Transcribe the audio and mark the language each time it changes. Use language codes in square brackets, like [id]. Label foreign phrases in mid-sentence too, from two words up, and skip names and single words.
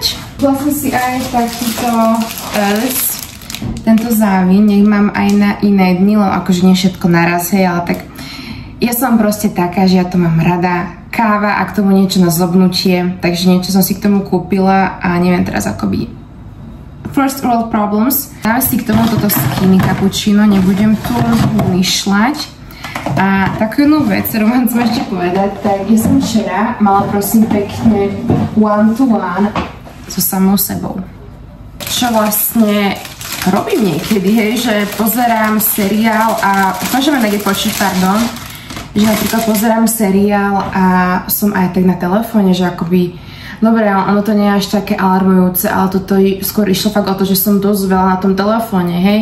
[sk] Vlastne si aj takýto tento záviň, nech mám aj na iné dni, len akože nie všetko naraz, hej, ale tak ja som proste taká, že ja to mám rada. Káva a k tomu niečo na zobnutie, takže niečo som si k tomu kúpila a neviem teraz akoby [en] first world problems. [sk] Dávam si k tomu toto [en] skinny cappuccino, [sk] nebudem tu myšľať. A takú jednu vec, ktorú vám chcem ešte povedať, tak ja som včera mala prosím pekne [en] one to one [sk] so samou sebou. Čo vlastne robím niekedy, hej, že pozerám seriál a môžeme niekde počuť, pardon, že napríklad pozerám seriál a som aj tak na telefóne, že akoby, dobre, ono to nie je až také alarmujúce, ale toto skôr išlo fakt o to, že som dosť veľa na tom telefóne, hej.